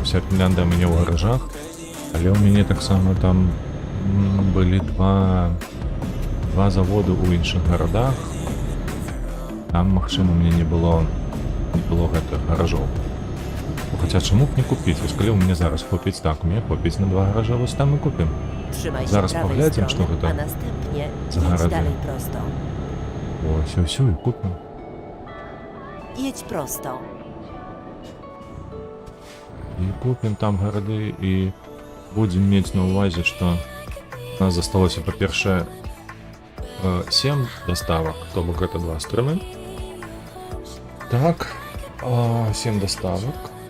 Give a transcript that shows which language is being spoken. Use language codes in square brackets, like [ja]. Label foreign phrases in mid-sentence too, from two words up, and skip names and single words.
[be] Вся Фінляндыя ў мяне ў гаражах, але ў мяне таксама там былі два заводы ў іншых гарадах. Там, магчыма, мне не было гэтых гаражоў. Хаця чаму б не купіць? Вось калі ў мяне зараз купіць, так, у мяне купіць на 2 гаража, вось там і купім. [pl] Trzymaj się Zaraz prawej pogledzę, strony, co to a następnie za jedź garady. dalej prosto. [be] Ось, все, і купім. [pl] Jedź prosto. [be] І купім там гарады, і будзем мець на ўвазе, што у нас засталося, па-першае, 7 доставак, то бок гэта 2 стрымы. Так, 7 доставак.